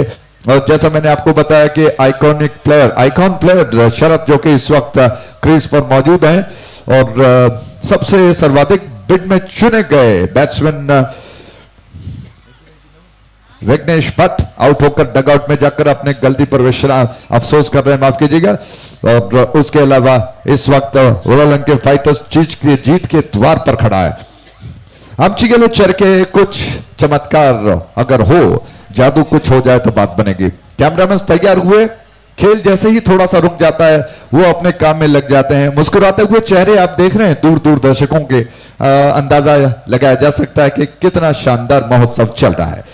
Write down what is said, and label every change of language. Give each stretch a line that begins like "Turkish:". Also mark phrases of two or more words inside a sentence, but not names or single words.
Hindi: और जैसा मैंने आपको बताया कि
English: icon player
Hindi: शरद जो कि इस वक्त क्रीज पर मौजूद हैं और सबसे सर्वाधिक बिड में चुने गए बैट्समैन विघ्नेश भट्ट आउट होकर डगआउट में जाकर अपने गलती पर अफसोस कर रहे हैं, माफ कीजिएगा। और उसके अलावा इस वक्त वालोलंग के फाइटर्स जीत के द्वार पर खड़ा है। आमची गेले चरके कुछ चमत्कार अगर हो, जादू कुछ हो जाए तो बात बनेगी। कैमरामैन तैयार हुए, खेल जैसे ही थोड़ा सा रुक जाता है वो अपने काम में लग जाते हैं। मुस्कुराते हुए चेहरे आप देख रहे हैं दूर दूर दर्शकों के, अंदाजा लगाया जा सकता है कि कितना शानदार महोत्सव चल रहा है।